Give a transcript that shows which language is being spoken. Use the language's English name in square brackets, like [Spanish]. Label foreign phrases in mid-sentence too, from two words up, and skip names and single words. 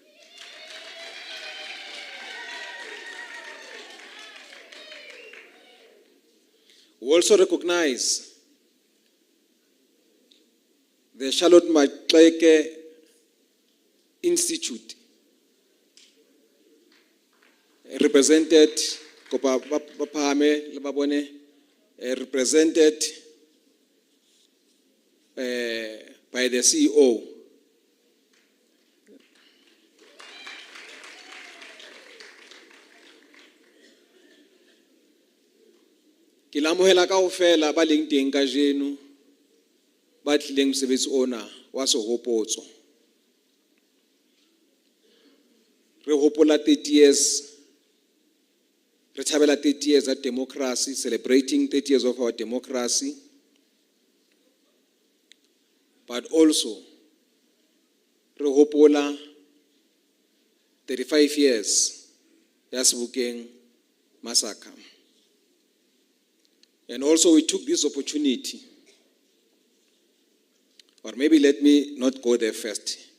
[English] We also recognize the Charlotte Maxeke Institute, represented represented by the CEO. [Southern Sotho] Ke lamohela kaofela ba leng teng ka jeno ba tlileng mosebetsi ona wa sehopotso. Re hopola [English] 30 years, [Southern Sotho] re thabela [English] 30 years of democracy, celebrating 30 years of our democracy, but also [Southern Sotho] re hopola [English] 35 years ya Sebokeng massacre. And also we took this opportunity, or maybe let me not go there first.